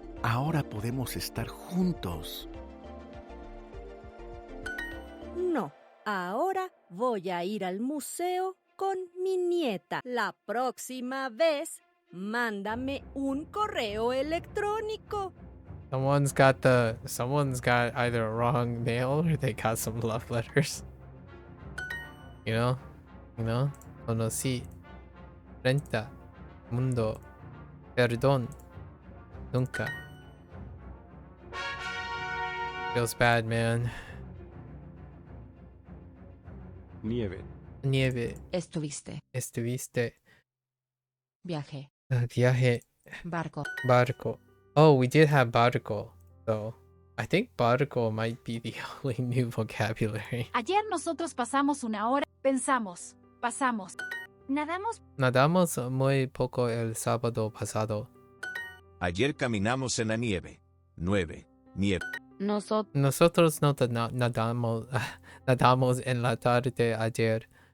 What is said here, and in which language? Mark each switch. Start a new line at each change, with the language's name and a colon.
Spanish: Ahora podemos estar juntos. No, ahora voy a ir al museo con mi nieta. La próxima vez, mándame un correo electrónico.
English: Someone's got either a wrong mail or they got some love letters. You know? Conocí. Renta. Mundo. Perdón. Nunca. Feels bad, man.
Spanish: Nieve. Nieve. Estuviste. Estuviste. Viaje. Viaje. Barco. Barco.
English: Oh, we did have barco, though. I think barco might be the only new vocabulary.
Spanish: Ayer nosotros pasamos una hora, pensamos, pasamos. Nadamos. Nadamos muy poco el sábado pasado. Ayer caminamos en la nieve. 9. Nieve. Nosotros no nadamos en la tarde ayer.